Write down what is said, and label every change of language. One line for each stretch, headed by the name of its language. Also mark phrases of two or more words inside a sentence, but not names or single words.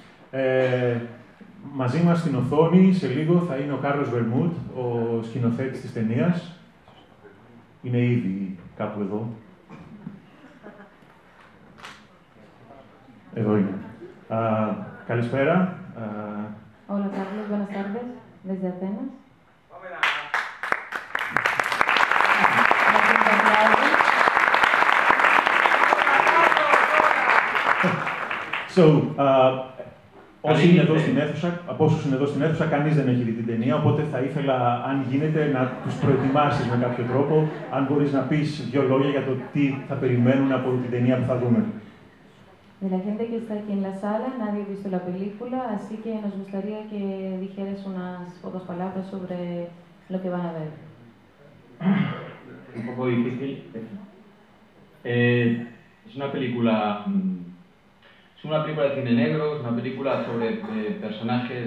Greek: Μαζί μας στην οθόνη, σε λίγο, θα είναι ο Κάρλος Βερμούντ, ο σκηνοθέτης της ταινίας. Είναι ήδη κάπου εδώ. Εδώ είναι. Καλησπέρα.
Spanish: Hola Carlos, buenas tardes, desde Atenas.
Greek: Όσοι είναι εδώ στην αίθουσα, από όσους είναι εδώ στην αίθουσα, κανείς δεν έχει δει την ταινία, οπότε θα ήθελα, αν γίνεται, να τους προετοιμάσεις με κάποιο τρόπο, αν μπορείς να πεις δύο λόγια για το τι θα περιμένουν από την ταινία που θα δούμε.
Spanish: De la gente que está aquí en la sala, nadie ha visto la película, así que nos gustaría que dijeras unas pocas palabras sobre lo que van a ver. Un poco difícil. Es una película de cine negro, es una película sobre personajes.